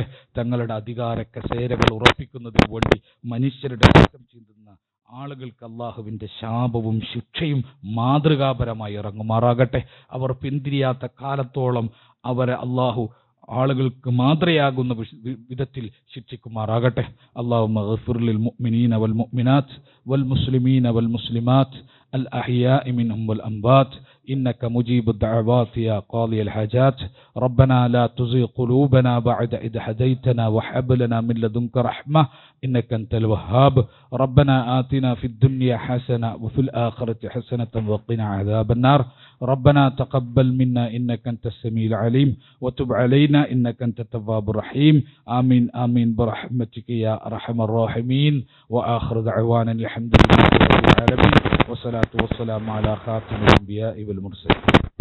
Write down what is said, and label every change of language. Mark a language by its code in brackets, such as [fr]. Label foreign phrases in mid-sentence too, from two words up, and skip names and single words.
[ml] തങ്ങളുടെ അധികാര കസേരകൾ ഉറപ്പിക്കുന്നതിന് വേണ്ടി മനുഷ്യരുടെ രക്തം ചിന്തുന്ന ആളുകൾക്ക് അള്ളാഹുവിൻ്റെ ശാപവും ശിക്ഷയും മാതൃകാപരമായി ഇറങ്ങുമാറാകട്ടെ. അവർ പിന്തിരിയാത്ത കാലത്തോളം അവരെ അള്ളാഹു ആളുകൾക്ക് മാതൃയാകുന്ന വിധത്തിൽ ശിക്ഷിക്കുമാറാകട്ടെ. [ar] اللهم اغفر للمؤمنين والمؤمنات والمسلمين والمسلمات الأحياء منهم والأموات إنك مجيب الدعوات يا قاضي الحاجات ربنا لا تزغ قلوبنا بعد إذ هديتنا وهب لنا من لدنك رحمة إنك أنت الوهاب ربنا آتنا في الدنيا حسنة وفي الآخرة حسنة وقنا عذاب النار ربنا تقبل منا إنك أنت السميع العليم وتب علينا إنك أنت التواب الرحيم آمين آمين برحمتك يا أرحم الراحمين وآخر دعوانا الحمد لله رب العالمين والصلاة والسلام على خاتم الأنبياء والمرسلين.